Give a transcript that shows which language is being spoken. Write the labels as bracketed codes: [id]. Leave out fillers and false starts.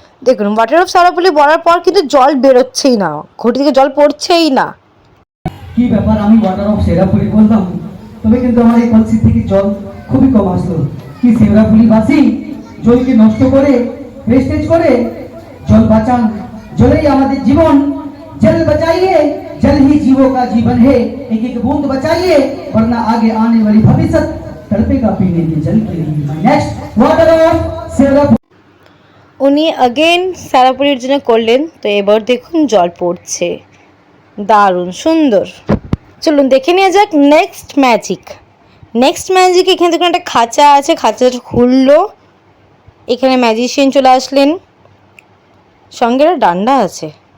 [bn] দেখুন water of সারাবলি বলার পর কিন্তু জল বেরোচ্ছেই না, ঘটি থেকে জল পড়ছেই না। কি ব্যাপার, আমি ওয়াটার অফ সেরাপুলি বললাম, তবে কিন্তু আমার এই কলসি থেকে জল খুবই কম আসলো। কি সেরাপুলি বাসি জলকে নষ্ট করে, ওয়েস্টেজ করে, জল বাঁচান, জলেই আমাদের জীবন। [hi] जल बचाइए, जल ही जीवों का जीवन है, एक एक बूंद बचाइए, वरना आगे आने वाली भविष्य तड़पेगा पीने के जल के लिए। [en] Next water of Serapuli. [bn] উনি अगेन সারাপুরির জন্য করলেন, তো এবার দেখুন জল পড়ছে, দারুণ সুন্দর। চলুন দেখে নেওয়া যাক নেক্সট ম্যাজিক। নেক্সট ম্যাজিক, এখানে দেখুন একটা খাঁচা আছে, খাঁচাটা খুললো, এখানে ম্যাজিশিয়ান চলে আসলেন, সঙ্গে একটা ডান্ডা আছে।